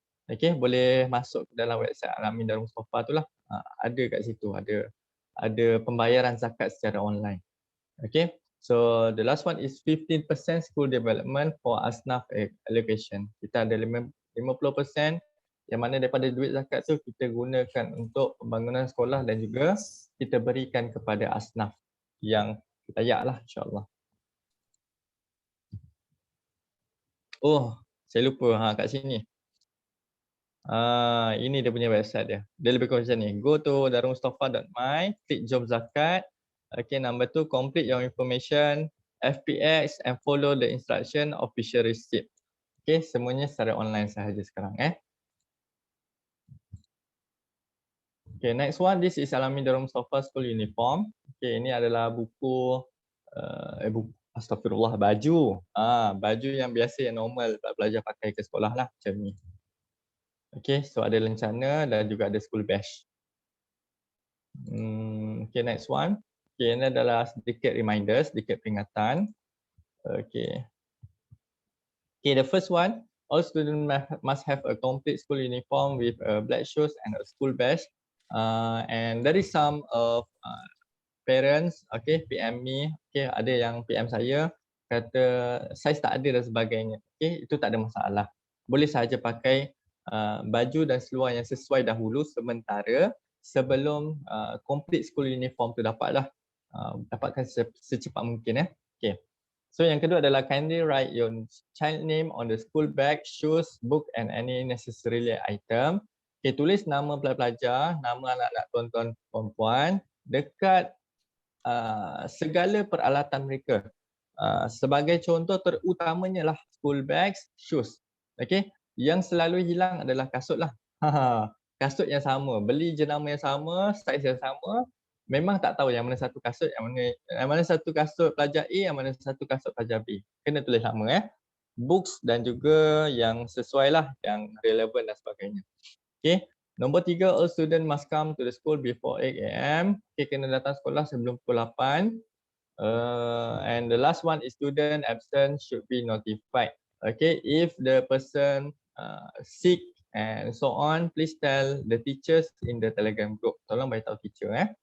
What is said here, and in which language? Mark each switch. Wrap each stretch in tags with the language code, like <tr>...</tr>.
<ms>Okay, boleh masuk ke dalam website Al-Amin Darul Mustafa tu lah. Ada kat situ, ada pembayaran zakat secara online.</ms> <en>Okay, so the last one is 15% school development for asnaf allocation.</en> <ms>Kita ada 50% yang mana daripada duit zakat tu kita gunakan untuk pembangunan sekolah dan juga kita berikan kepada asnaf yang layak lah, insyaAllah. Oh, saya lupa kat sini. Ini dia punya website dia. Dia lebih kurang macam ni.</ms> <en>Go to darulmustafa.my, click job zakat. Okay, number 2, complete your information, FPX and follow the instruction official receipt.</en> <ms>Okay, semuanya secara online sahaja sekarang.</ms> <en>Okay, next one, this is Al-Amin Darul Mustafa School Uniform.</en> <ms>Okay, ini adalah buku, astagfirullah, baju. Baju yang biasa, yang normal pelajar pakai ke sekolah lah, macam ni. Okay, so ada lencana dan juga ada school badge.</ms> <en>Okay, next one.</en> <ms>Okay, ini adalah sedikit reminder, sedikit peringatan. Okay.</ms> <en>Okay, the first one, all students must have a complete school uniform with black shoes and a school badge. And there is some of parents, okay, PM me, okay,</en> <ms>ada yang PM saya, kata saiz tak ada dan sebagainya. Okay, itu tak ada masalah. Boleh sahaja pakai baju dan seluar yang sesuai dahulu sementara sebelum</ms> <en>complete school uniform</en> <ms>tu dapatlah. Dapatkan secepat mungkin.</ms> <en>Okay.</en> <ms>So yang kedua adalah</ms> <en>kindly write your child name on the school bag, shoes, book and any necessary item.</en> <ms>Okay, tulis nama pelajar, nama anak-anak tuan-tuan puan-puan dekat segala peralatan mereka. Sebagai contoh terutamanya lah</ms> <en>school bags, shoes.</en> <ms>Okay, yang selalu hilang adalah kasut lah. Kasut yang sama, beli jenama yang sama, saiz yang sama, memang tak tahu yang mana satu kasut, yang mana satu kasut pelajar A, yang mana satu kasut pelajar B. Kena tulis nama books dan juga yang sesuai lah, yang relevan dan sebagainya. Okay. Nombor 3,</ms> <en>all student must come to the school before 8 AM.</en> <ms>Okay, kena datang sekolah sebelum pukul 8.</ms> <en>And the last one is student absent should be notified. Okay, if the person sick and so on, please tell the teachers in the Telegram group.</en> <ms>Tolong beritahu teacher.</ms>